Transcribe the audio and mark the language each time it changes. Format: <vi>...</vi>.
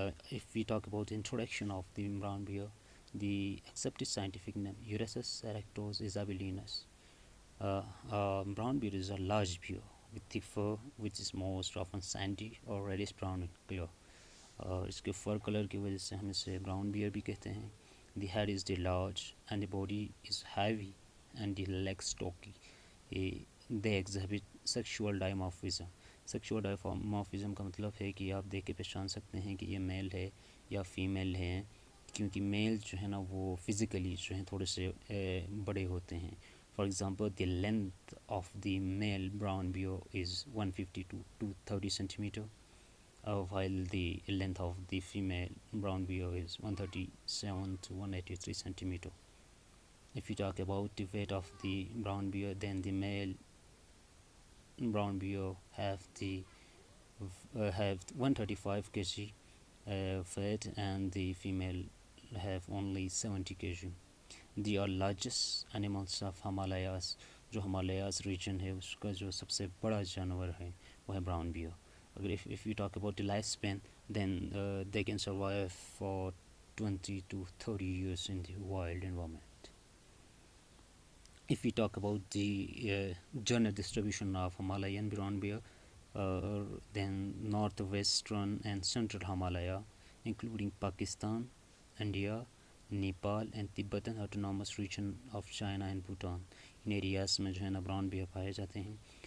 <en>If we talk about the introduction of the brown bear, the accepted scientific name Urasus erectus Azabilinus. Brown bear is a large bear with thick fur which is most often sandy or reddish brown in color.</en> <hi>इसके फर colour की वजह से हम इसे brown bear भी कहते हैं.</hi> <en>The head is the large and the body is heavy and the legs stocky. They exhibit sexual dimorphism.</en> <hi>Sexual dimorphism का मतलब है कि आप देख के पहचान सकते हैं कि ये मेल है या फीमेल है, क्योंकि मेल जो है ना वो फिज़िकली जो है थोड़े से बड़े होते हैं.</hi> <en>For example, the length of the male brown bear is 150 to 230 centimeter, while the length of the female brown bear is 137 to 183 centimeter. If you talk about the weight of the brown bear, then the male brown bear have 135 kg weight, and the female have only 70 kg. They are largest animals of Himalayas.</en> <hi>जो Himalayas reason है उसका जो सबसे बड़ा जानवर है वो है ब्राउन बियर.</hi> <en>अगर if you talk about the lifespan, then they can survive for 20 to 30 years in the wild environment. If we talk about the general distribution of Himalayan brown bear, then northwestern and central Himalaya, including Pakistan, India, Nepal and Tibetan autonomous region of China and Bhutan,</en> <hi>in areas में जो है ना brown bear पाए जाते हैं.</hi>